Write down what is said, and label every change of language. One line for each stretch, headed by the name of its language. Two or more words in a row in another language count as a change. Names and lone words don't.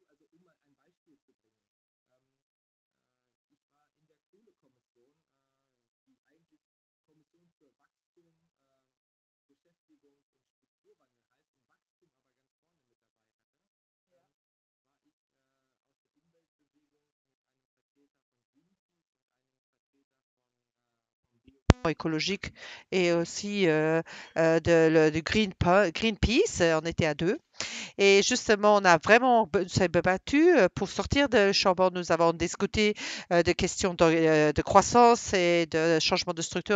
German: Also um mal ein Beispiel zu bringen. Ich war in der Kohlekommission, die eigentlich Kommission für Wachstum, Beschäftigung und Strukturwandel heißt und Wachstum aber ganz vorne mit dabei hatte. War ich aus der Umweltbewegung mit einem Vertreter von Greenpeace und einem Vertreter von Bio
French: écologique et aussi de Greenpeace. On était à deux. Et justement, on a vraiment s'est battu pour sortir de Chambord. Nous avons discuté de questions de croissance et de changement de structure.